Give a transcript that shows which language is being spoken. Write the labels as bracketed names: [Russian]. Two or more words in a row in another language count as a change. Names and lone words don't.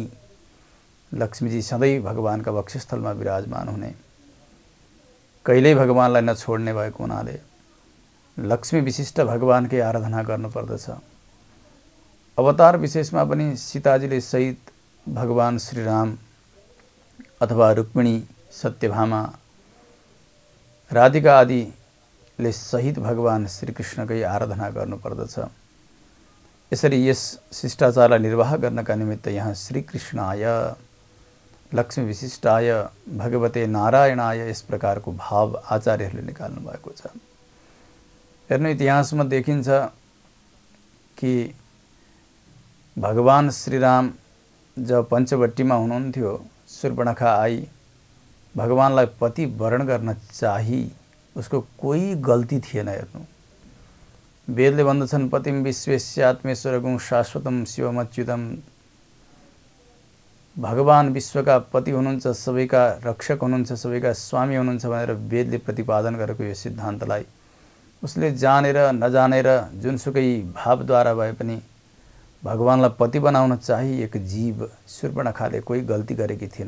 [Nepali] लक्ष्मीजी सधैँ भगवानका वक्षस्थलमा विराजमान हुने। कहिल्यै भगवानलाई नछोड्ने भएको हुनाले लक्ष्मी विशिष्ट भगवानकै आराधना गर्नुपर्दछ। अवतार विशेषमा पनि सीताजीले सहित भगवान श्रीराम अथवा रुक्मिणी, सत्यभामा, राधिका आदिले सहित भगवान श्रीकृष्णकै आराधना गर्नुपर्दछ। यसरी यस शिष्टाचारलाई निर्वाह गर्नका निमित्त यहाँ [Sanskrit] श्रीकृष्णाय, लक्ष्मी विशिष्टाय, भगवते नारायणाय [Nepali] यस प्रकारको भाव आचार्यहरूले निकाल्नु भएको छ। हेर्नु, इतिहासमा देखिन्छ कि भगवान श्रीराम जब पञ्चवटीमा हुनुहुन्थ्यो, शूर्पणखा आई भगवानलाई पति वरण गर्न चाही, उसको कोही गल्ती थिएन। हेर्नु, वेदले भन्दछन् [Sanskrit] पतिम विश्वेस्यात्मेश्वरगुं शाश्वतम शिवमच्युतम। [Nepali] भगवान विश्वका पति हुनुहुन्छ, सबैका रक्षक हुनुहुन्छ, सबैका स्वामी हुनुहुन्छ भनेर वेदले प्रतिपादन गरेको यो सिद्धान्तलाई उसले जानेर नजानेर जुनसुकै भावद्वारा भए पनि भगवानलाई पति बनाउन चाहिँ एक जीव शूर्पणखाले कोही गल्ती गरेकी थिएन।